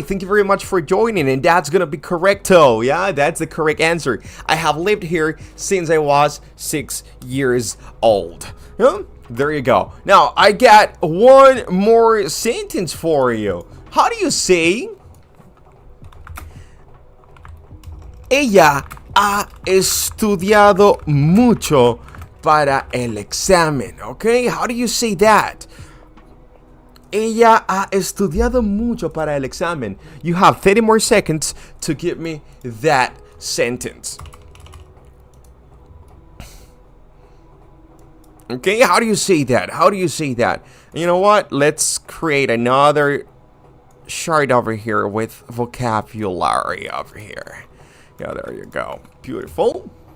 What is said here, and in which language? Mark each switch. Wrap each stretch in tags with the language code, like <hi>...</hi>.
<en>Thank you very much for joining. And that's gonna be correcto. Yeah, that's the correct answer. I have lived here since I was 6 years old. Yeah, there you go. Now, I got one more sentence for you. How do you say</en> <es>Ella ha estudiado mucho para el examen.</es> <en>Okay, how do you say that?</en> <es>Ella ha estudiado mucho para el examen.</es> <en>You have 30 more seconds to give me that sentence. Okay, how do you say that? How do you say that? You know what? Let's create another chart over here with vocabulary over here. Yeah, there you go. Beautiful.</en>